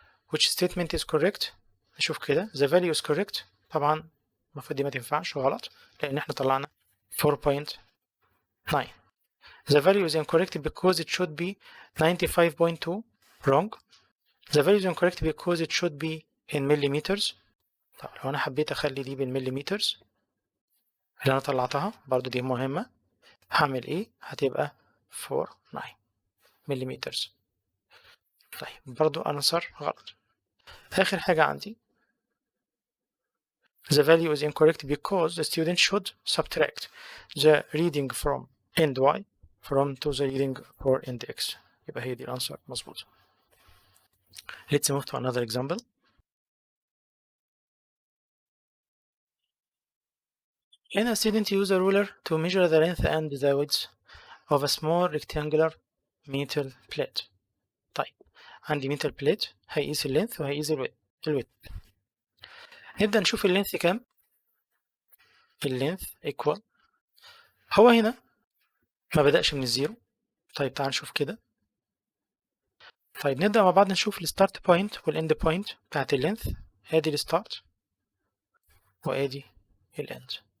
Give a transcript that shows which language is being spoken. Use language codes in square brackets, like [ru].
[en] Which statement is correct؟ [ar] نشوف كده [en] the value is correct. [ar] طبعا المفروض دي ما تنفعش غلط لأن احنا طلعنا 4.9. [en] The value is incorrect because it should be 95.2. wrong. The value is incorrect because it should be in millimeters. [ar] طب لو أنا حبيت أخلي دي بالمليمترز اللي أنا طلعتها برضو دي مهمة، هعمل إيه؟ هتبقى 49 مليمترز. طيب برضو أنصر غلط. [en] آخر حاجة عندي the value is incorrect because the student should subtract the reading from end y from to the reading for end x. [ar] يبقى هي دي الأنسر مظبوطة. [en] Let's move to another example. Can a student use a ruler to measure the length and the width of a small rectangular metal plate؟ [ar] طيب عندي [en] metal plate [ar] هيقيس اللينث وهيقيس الويدث. نبدأ نشوف اللينث كام. اللينث equal، هو هنا ما بدأش من الزيرو. طيب تعال نشوف كده. طيب نبدأ مع بعض نشوف الستارت بوينت والاند بوينت بتاعت اللينث. ادي الستارت وادي الاند.